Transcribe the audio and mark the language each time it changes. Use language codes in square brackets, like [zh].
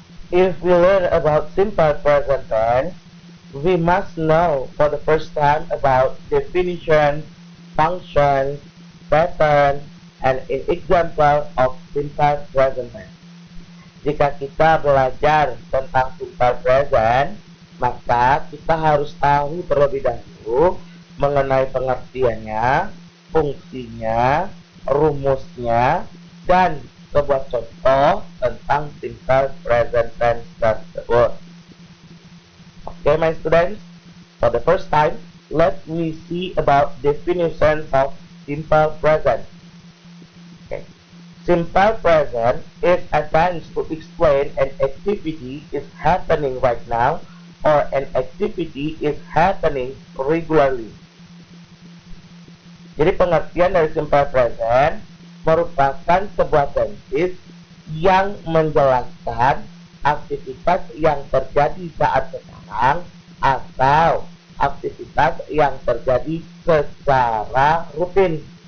[en] If we learn about simple present tense, we must know for the first time about definition, function, pattern, and an example of simple present tense. [id] Jika kita belajar tentang simple present, maka kita harus tahu terlebih dahulu mengenai pengertiannya, fungsinya, rumusnya, dan sebuah contoh tentang simple present tense tersebut. [en] Okay, my students, for the first time, let me see about definitions of simple present. Okay. Simple present is a tense to explain an activity is happening right now or an activity is happening regularly. [id] Jadi pengertian dari simple present merupakan sebuah tenses yang menjelaskan aktivitas yang terjadi saat sekarang atau aktivitas yang terjadi secara rutin.